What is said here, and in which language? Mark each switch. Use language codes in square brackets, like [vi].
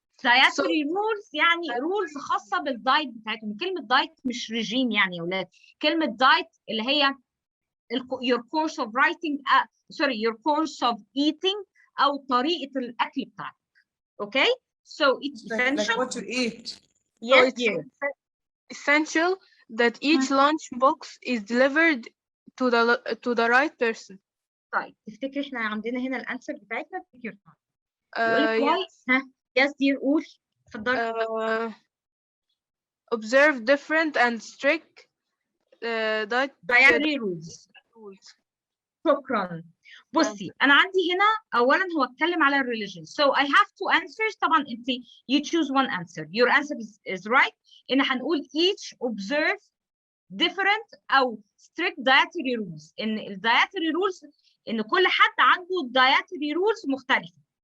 [en] dietary rules [ar] يعني rules خاصة بالدايت بتاعتهم. كلمة دايت مش ريجيم يعني يا ولاد. كلمة دايت اللي هي [en] your course of writing your course of eating [ar] أو طريقة الأكل بتاعتك. [en] Okay? So it's essential. Like what you eat. Yes, it's dear. essential that each lunch box is delivered to the right person. [ar] طيب تفتكري احنا عندنا هنا الانسر بتاعتنا؟ [en] take your time. [ar] يقول لك why؟ ها [en] yes dear [ar] قول اتفضلي. [en] Observe different and strict dietary rules. شكرا. [ar] بصي انا عندي هنا اولا هو اتكلم على religion, [en] so I have two answers. [ar] طبعا انت [en] you choose one answer. Your answer is right. [ar] ان هنقول [en] each observe different او strict dietary rules. [ar] ان ال [en] dietary rules [ar] ان كل حد عنده dietary rules مختلفة.